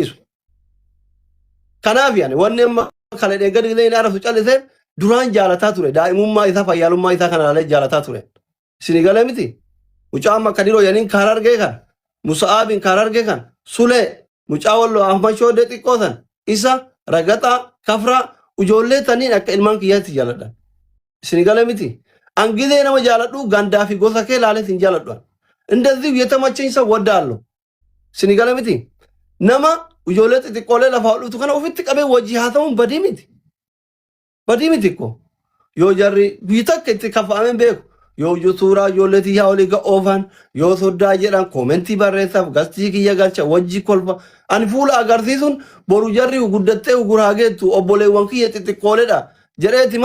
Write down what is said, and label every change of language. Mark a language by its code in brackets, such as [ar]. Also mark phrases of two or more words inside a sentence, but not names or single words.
[om] dhiisu kanaaf yani wanni amma kale gadi gadi arafu callise duraan jaalataa ture daa'imummaa isaa fayyaalummaa isaa kana ilaalee jaalataa ture isin gala miti mucaa amma Kadiroo yaniin kaar argee kan Musa'aabin kaar argee kan Sulee mucaa Walloo Ahmad Shoodee xiqqoo san isa ragaxaa kafraa ijoollee taniin akka ilmaan kiyyaatti jaaladhan isin gala miti an gizee nama jaaladhu gandaa fi gosa kee ilaalee sin jaaladhu [am] እንደዚህ የተመቸኝ ሰው ወዳለሁ [om] isin gala miti nama ijoollee xixiqqoolee lafaa hodhutu kana ofitti qabee wajjii haa ta'uun badii miti ko yoo jarri biitakka itti kaffa'ameen beeku yoo suuraa ijoollee tiyyaa olii oofan yoo soddaa jedhan koomentii barreessaaf gastii kiyya galcha wajjii kolfa ani fuula agarsiisuun boru jarri guddattee guraageettu obboleewwan kiyya xixiqqooleedha jedheeti